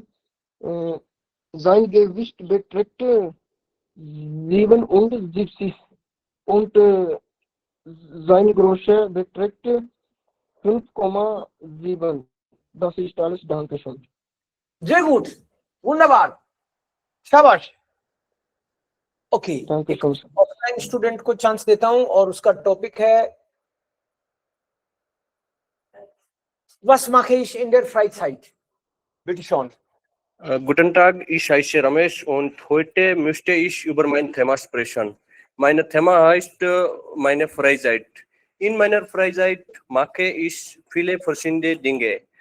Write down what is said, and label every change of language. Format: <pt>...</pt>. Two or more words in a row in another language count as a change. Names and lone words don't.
<de>Sein Gewicht beträgt 77 und seine Größe beträgt 5,7. Das ist alles. Dankeschön. Sehr gut, wunderbar,</de> <hi>शाबाश। ओके, एक</hi> <en>offline student</en> <hi>को चांस देता हूं और उसका टॉपिक है</hi> <de>was mache ich in der Freizeit? Bitte schon. Guten Tag, ich heiße Ramesh und heute möchte ich über mein Thema sprechen. Mein Thema heißt meine Freizeit. In meiner Freizeit mache ich viele verschiedene Dinge.</de>